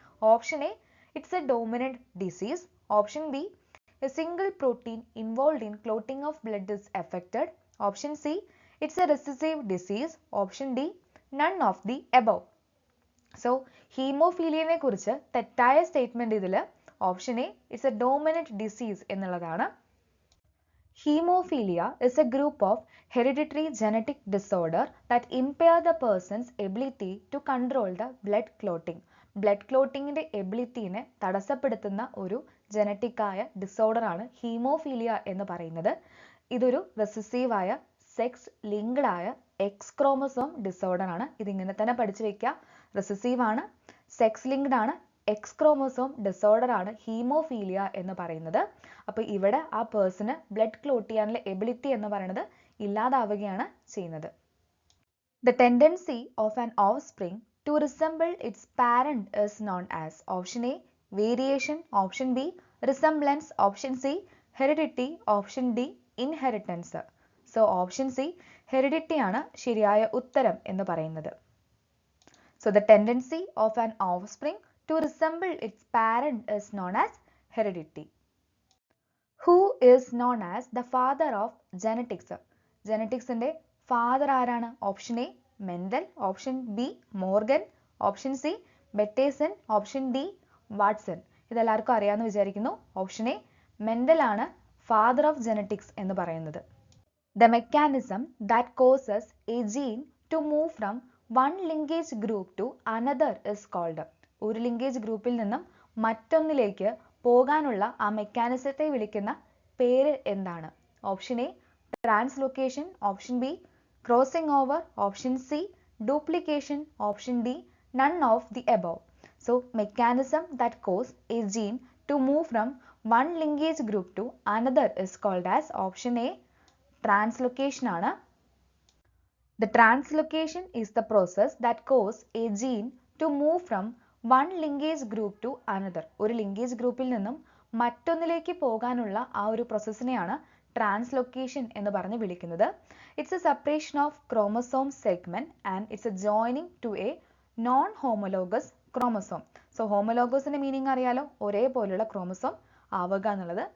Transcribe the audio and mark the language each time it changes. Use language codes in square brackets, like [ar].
[en] Option A it's a dominant disease, option B a single protein involved in clotting of blood is affected, option C it's a recessive disease, option D none of the above. [ml] So ഹീമോഫീലിയനെ കുറിച്ച് തെറ്റായ statement ഇതിൽ option A [en] it's a dominant disease [ml] എന്നുള്ളതാണ്. [en] Hemophilia is a group of hereditary genetic disorder that impair the person's ability to control the blood clotting. [ml] Blood ക്ലോട്ടിങ്ങിന്റെ എബിലിറ്റിനെ തടസ്സപ്പെടുത്തുന്ന ഒരു genetic ആയ disorder ആണ് haemophilia എന്ന് പറയുന്നത്. ഇതൊരു റെസസീവായ സെക്സ് ലിങ്ക്ഡ് ആയ എക്സ് ക്രോമസോം ഡിസോർഡർ ആണ്. ഇതിങ്ങനെ തന്നെ പഠിച്ചു വെക്കുക. റെസസീവ് ആണ്, സെക്സ് ലിങ്ക്ഡ് ആണ്, എക്സ് ക്രോമസോം ഡിസോർഡർ ആണ് ഹീമോഫീലിയ എന്ന് പറയുന്നത്. അപ്പോൾ ഇവിടെ ആ പേഴ്സണ് ബ്ലഡ് ക്ലോട്ട് ചെയ്യാനുള്ള എബിലിറ്റി എന്ന് പറയുന്നത് ഇല്ലാതാവുകയാണ് ചെയ്യുന്നത്. [en] The tendency of an offspring to resemble its parent is known as. Option A variation option B, resemblance option C, heredity option D, inheritance. [ml] So option C heredity ആണ് ശരിയായ ഉത്തരം എന്ന് പറയുന്നത്. [en] So the tendency of an offspring to resemble its parent is known as heredity. Who is known as the father of genetics? [ml] Genetics ന്റെ father ആരാണ്? [en] Option A Mendel, option B Morgan, option C Bateson, option D Watson. [ml] ഇതെല്ലാവർക്കും അറിയാമെന്ന് വിചാരിക്കുന്നു. Option A Mendel ആണ് father of genetics എന്ന് പറയുന്നത്. [en] The mechanism that causes a gene to move from one linkage group to another is called. [ml] ഒരു linkage ഗ്രൂപ്പിൽ നിന്നും മറ്റൊന്നിലേക്ക് പോകാനുള്ള ആ മെക്കാനിസത്തെ വിളിക്കുന്ന പേര് എന്താണ്? [en] Option A translocation, option B crossing over, option C duplication, option D none of the above. So mechanism that cause a gene to move from one linkage group to another is called as option A translocation ആണ്. The translocation is the process that causes a gene to move from one linkage group to another. [ml] ഒരു linkage ഗ്രൂപ്പിൽ നിന്നും മറ്റൊന്നിലേക്ക് പോകാനുള്ള ആ ഒരു പ്രോസസ്സിനെയാണ് translocation എന്ന് പറഞ്ഞ് വിളിക്കുന്നത്. [en] It's a separation of chromosome segment and it's a joining to a non homologous chromosome. [ml] So ഹോമോലോഗസിന്റെ meaning അറിയാലോ, ഒരേപോലുള്ള ക്രോമസോം ആവുക എന്നുള്ളത്.